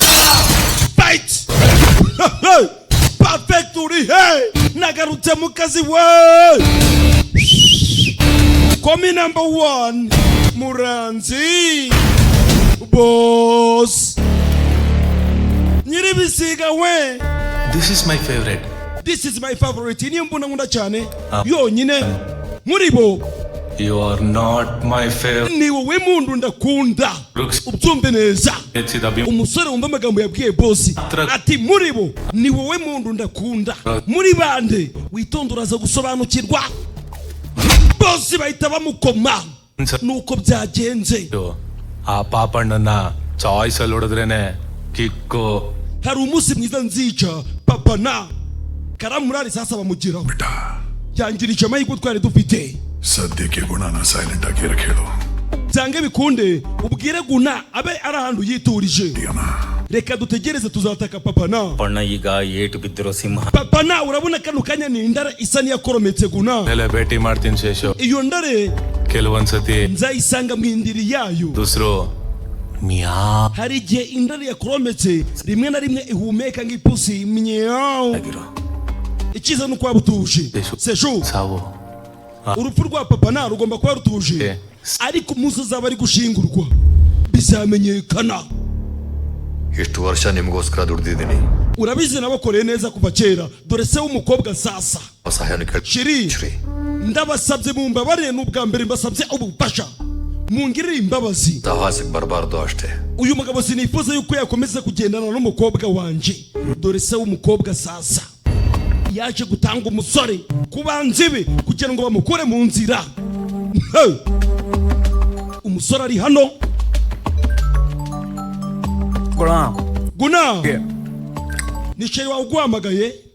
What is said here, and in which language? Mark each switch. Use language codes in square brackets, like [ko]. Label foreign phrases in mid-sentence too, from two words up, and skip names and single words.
[rw] Bite! Perfect uri he! Nagarutse mu kazi we! Komi number 1 Muranzi Boss Nyiribisiga we. [en] This is my favorite. This is my favorite. [rw] Niyo mbona nkunda cyane yonyine muri bo. [en] You are not my favorite. [rw] Ni wowe mundu ndakunda. Ubyumve neza. Umusore wumva amagambo yabwiye boss ati muri bo ni wowe mundu ndakunda. Muri bande witonduraza gusobanukirwa. Boss bahita bamukoma. Nuko byagenze. [kn] ಆ ಪಾಪಣ್ಣನ ಚಾಯ್ಸ್ ಅಲ್ಲಿ ಹೊಡೆದ್ರೇನೆ ಕಿಕ್ಕು. [rw] Hari umunsi mwiza nzica papana karamurari sasa bamugiraho yangirije amahirwe twari dufite. [kn] ಸದ್ಯಕ್ಕೆ ಗುಣನ ಸೈಲೆಂಟ್ ಆಗಿ ಹೇಳು. [rw] Byange bikunde ubwire guna abe ari ahantu yiturije. Reka dutegereze tuzataka papana. [kn] ಪಣ್ಣ ಈಗ ಏಟು ಬಿದ್ದಿರೋ ಸಿಂಹ. [rw] Papana urabona kano kanya ni indara isa niyakorometse guna. [kn] ಮೇಲೆ ಭೇಟಿ ಮಾಡ್ತೀನಿ ಶೇಷು. [rw] Iyo ndare [kn] ಕೆಲವೊಂದ್ಸತಿ [rw] nzayisanga mu indiri yayo. [kn] ದೂಸರು ಮಿಯಾ. [rw] Hari igihe indare yakorometse rimwe na rimwe ihumeka nk'ipusi mnyao. Ikiza nuko wabutuje. Seshu. [kn] ಸಾವು. [rw] urupfu rwa papa nta rugomba kuba rutuje ariko umunsi azaba ari gushingurwa bizamenyekana. [kn] ಎಷ್ಟು ವರ್ಷ ನಿಮಗೋಸ್ಕರ ದುಡ್ದಿದ್ದೀನಿ. [rw] urabizi nabakoreye neza kuva kera dore se w'umukobwa sasa. Shiri ndabasabye mumbabarire n'ubwa mbere mbasabye ubufasha mungirire imbabazi. [kn] ಸಹವಾಸಕ್ಕೆ ಬರಬಾರ್ದು ಅಷ್ಟೇ. [rw] uyu mugabo sinifuza yuko yakomeza kugendana n'umukobwa wanje dore se w'umukobwa sasa yaje gutanga umusore ku banzi be kugira ngo bamukure mu nzira. umusore ari hano. Guna ni sheri wawe uguhamagaye.